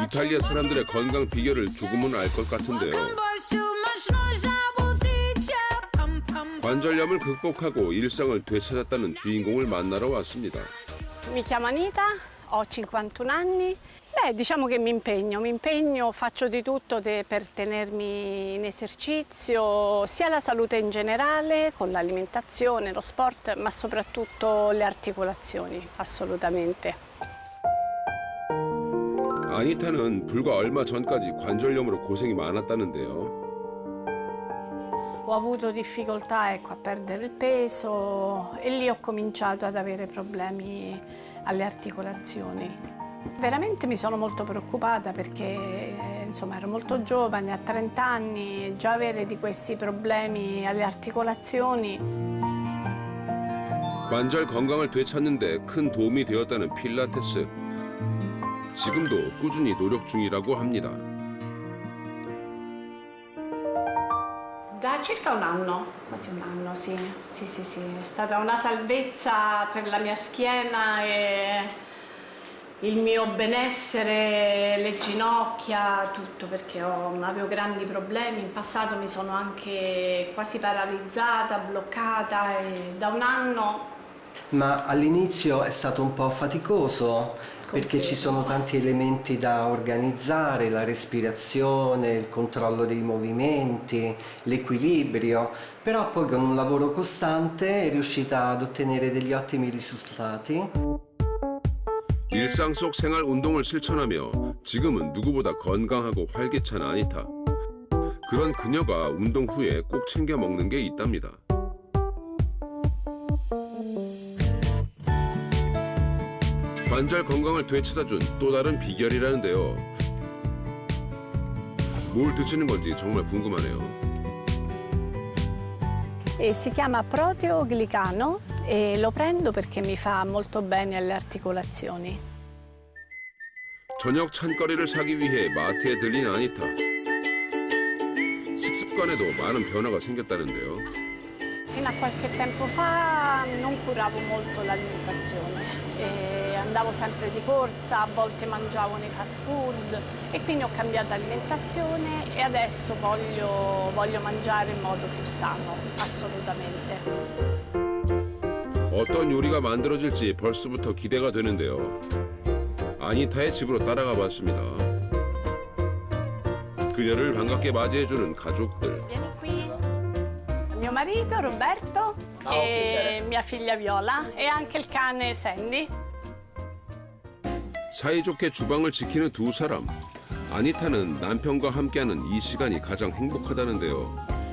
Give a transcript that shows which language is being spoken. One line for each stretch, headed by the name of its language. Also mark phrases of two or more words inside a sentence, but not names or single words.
Korean: 이탈리아 사람들의 건강 비결을 조금은 알 것 같은데요. 관절염을 극복하고 일상을 되찾았다는 주인공을 만나러 왔습니다.
Italian: Mi chiamo Anita, ho 51 anni. Diciamo che mi impegno, faccio di tutto per tenermi in esercizio, sia la salute in generale, con l'alimentazione, lo sport, ma soprattutto le articolazioni, assolutamente.
Korean: 아니타는 불과 얼마 전까지 관절염으로 고생이 많았다는데요.
Italian: Ho avuto difficoltà, ecco, a perdere il peso e lì ho cominciato ad avere problemi alle articolazioni. Veramente mi sono molto preoccupata perché insomma ero molto giovane, a 30 anni, già avere di questi problemi alle articolazioni.
Korean: 관절 건강을 되찾는데 큰 도움이 되었다는 필라테스. 지금도 꾸준히 노력 중이라고 합니다.
Italian: Da circa un anno, quasi un anno, sì. Sì. È stata una salvezza per la mia schiena e il mio benessere, le ginocchia, tutto, perché avevo grandi problemi. In passato mi sono anche quasi paralizzata, bloccata e da un anno... Ma all'inizio è stato un po' faticoso perché ci sono tanti elementi da organizzare, la respirazione, il controllo dei movimenti, l'equilibrio, però poi con un lavoro costante è riuscita ad ottenere degli ottimi risultati.
Korean: 일상 속 생활 운동을 실천하며 지금은 누구보다 건강하고 활기찬 아니타. 그런 그녀가 운동 후에 꼭 챙겨 먹는 게 있답니다. 관절 건강을 되찾아준 또 다른 비결이라는데요. 뭘 드시는 건지 정말 궁금하네요.
Italian: Si chiama proteoglicano e lo prendo perché mi fa molto bene alle articolazioni.
Korean: 저녁 찬거리를 사기 위해 마트에 들린 아니타. 식습관에도 많은 변화가 생겼다는데요.
Italian: Fino a qualche tempo fa non curavo molto l'alimentazione e andavo sempre di corsa, a volte mangiavo nei
English: fast food
Italian: e quindi ho cambiato alimentazione e adesso voglio mangiare in modo più sano, assolutamente.
Korean: 어떤 요리가 만들어질지 벌써부터 기대가 되는데요. 아니타의 집으로 따라가 봤습니다. 그녀를 반갑게 맞이해주는 가족들.
Italian: Vieni qui. Mio marito Roberto e mia figlia Viola e anche il cane Sandy.
Korean: 사이좋게 주방을 지키는 두 사람. 아니타는 남편과 함께하는 이 시간이 가장 행복하다는데요.